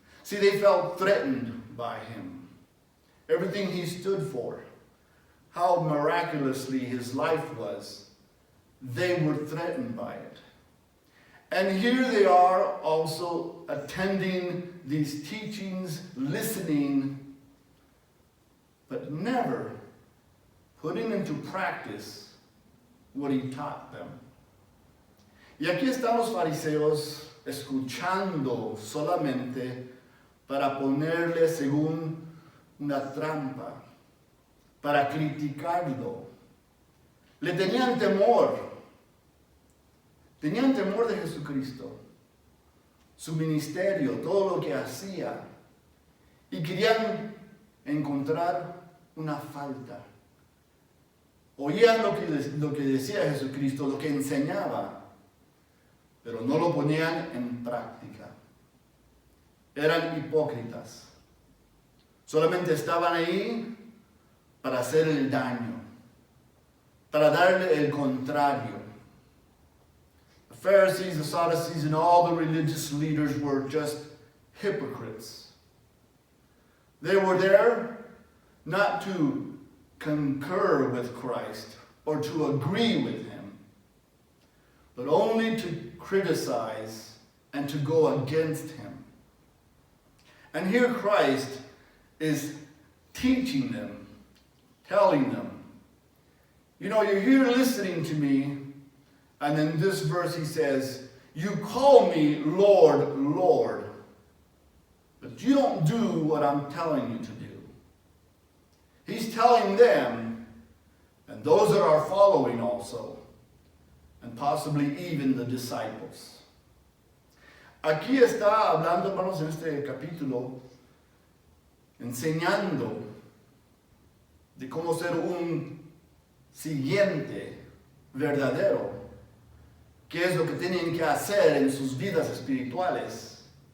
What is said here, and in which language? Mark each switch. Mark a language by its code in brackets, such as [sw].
[en] See, they felt threatened by him. Everything he stood for, how miraculously his life was, they were threatened by it. And here they are also attending these teachings, listening, but never putting into practice what he taught them. [es] Y aquí están los fariseos escuchando solamente para ponerle según una trampa, para criticarlo. Le tenían temor de Jesucristo, su ministerio, todo lo que hacía, y querían encontrar una falta. Oían lo que decía Jesucristo, lo que enseñaba, pero no lo ponían en práctica. Eran hipócritas. Solamente estaban ahí para hacer el daño, para darle el contrario. The [en] Pharisees, the Sadducees, and all the religious leaders were just hypocrites. They were there not to concur with Christ or to agree with him, but only to criticize and to go against him. And here Christ is teaching them, telling them, you know, you're here listening to me, and in this verse he says, you call me Lord, Lord, but you don't do what I'm telling you to do. He's telling them, and those that are following also, and possibly even the disciples. [es] Aquí está hablando, hermanos, en este capítulo, enseñando de cómo ser un siguiente verdadero, qué es lo que tienen que hacer en sus vidas espirituales.